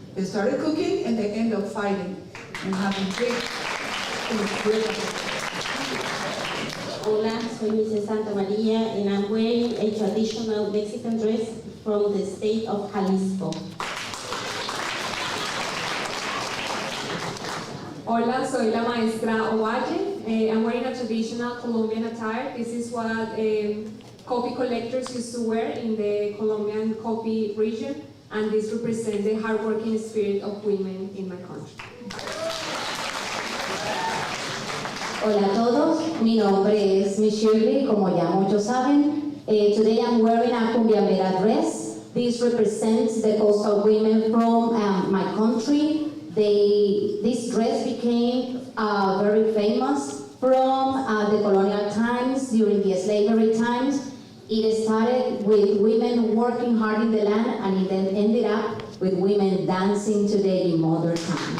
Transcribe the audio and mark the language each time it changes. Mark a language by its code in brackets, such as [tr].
[en] They started cooking and they end up fighting and having great [es] Hola, soy Mrs. [en] Santa Maria and I'm wearing a traditional Mexican dress from the state of Jalisco. [es] Hola, soy la maestra Ovalle. [en] I'm wearing a traditional Colombian attire. This is what coffee collectors used to wear in the Colombian coffee region, and this represents the hardworking spirit of women in my country. [es] Hola a todos, mi nombre es Shirley, como ya muchos saben. [en] Today I'm wearing a cumbiambera dress. This represents the coastal women from my country. This dress became very famous from the colonial times, during the slavery times. It started with women working hard in the land, and it then ended up with women dancing today in modern times.